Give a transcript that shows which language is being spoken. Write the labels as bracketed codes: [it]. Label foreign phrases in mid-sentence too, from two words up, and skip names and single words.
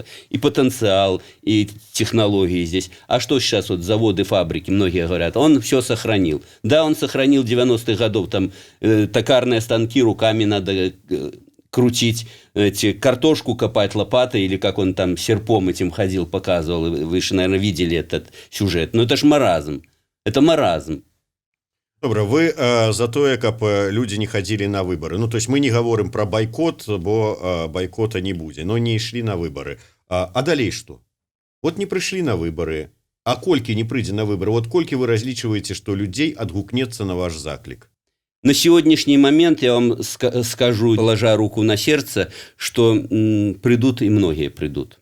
[ru] И потенциал, и технологии здесь. А что сейчас вот заводы, фабрики, многие говорят, он все сохранил. Да, он сохранил 90-х годов, там токарные станки руками надо крутить, картошку копать лопатой, или как он там серпом этим ходил, показывал. Вы же, наверное, видели этот сюжет. Но это ж маразм. Это маразм. [be] Добра, вы за тое, каб [ru] люди не ходили на выборы. Ну, то есть мы не говорим про бойкот, бо бойкота не будет, но не шли на выборы. А далей что? Вот не пришли на выборы, а [be] кольки не прыйдзе на выборы. [ru] Вот [be] кольки вы разлічваеце, [ru] что людей отгукнется на ваш заклик? На сегодняшний момент я вам скажу, положа руку на сердце, что придут и многие придут.